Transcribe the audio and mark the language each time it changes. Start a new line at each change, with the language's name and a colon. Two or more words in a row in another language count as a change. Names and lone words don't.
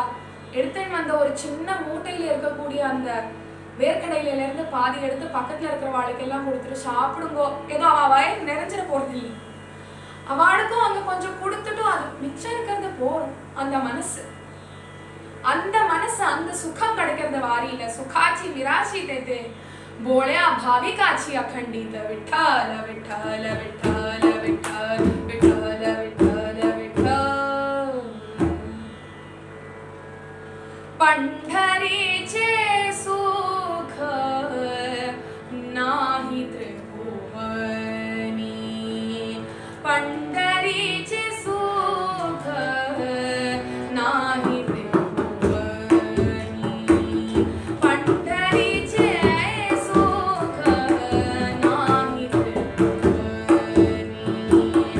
Tamil: எடுத்தேன் வந்த ஒரு சின்ன மூட்டையில இருக்கக்கூடிய அந்த வேர்க்கடையில இருந்து பாதி எடுத்து பக்கத்துல இருக்கிறவாளுக்கு எல்லாம் கொடுத்துட்டு சாப்பிடுங்கோ, ஏதோ அவ வயிறு நிறைஞ்சிட போறது இல்லை. அவளுக்கும் அங்க கொஞ்சம் கொடுத்துட்டும் அது மிச்சம் இருக்கிறது போறோம். அந்த மனசு அந்த சுகம் கிடைக்கிறது வாரியில
Marathi: सुखाची विराशी देते भोळ्या भाविकाची अखंडित विठ्ठल विठ्ठल विठ्ठल विठ्ठल विठ्ठल विठ्ठल विठ्ठल पंढरीचे सुख नाही त्रिभुवनी पंढरीचे सुख नाही त्रिभुवनी